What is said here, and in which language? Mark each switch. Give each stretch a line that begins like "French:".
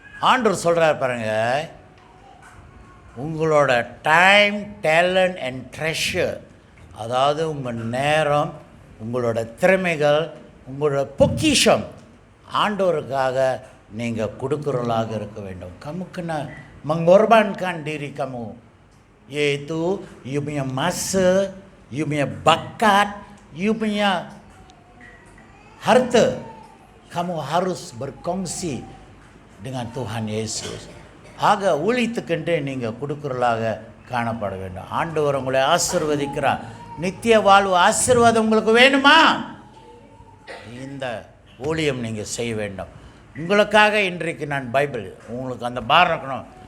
Tamil: ஆண்டவர் சொல்கிறார் பாருங்கள், உங்களோட
English: time, talent and treasure,
Tamil: அதாவது உங்கள் நேரம், உங்களோட திறமைகள், உங்களோட பொக்கிஷம் ஆண்டவருக்காக நீங்கள் கொடுக்குறவர்களாக இருக்க வேண்டும்.
Malay: Kamu mengorbankan diri kamu, yaitu you punya masa, you punya bakat, you punya harta, kamu harus berkongsi dengan Tuhan Yesus.
Tamil: ஆக ஊழியத்துக்கென்று நீங்கள் கொடுக்குறவர்களாக காணப்பட வேண்டும். ஆண்டவர் உங்களை ஆசீர்வதிக்கிறார். நித்திய வாழ்வு ஆசீர்வாதம் உங்களுக்கு வேணுமா? இந்த ஊழியம் நீங்கள் செய்ய வேண்டும். உங்களுக்காக இன்றைக்கு நான் பைபிள் உங்களுக்கு அந்த பாரம் இருக்கணும்.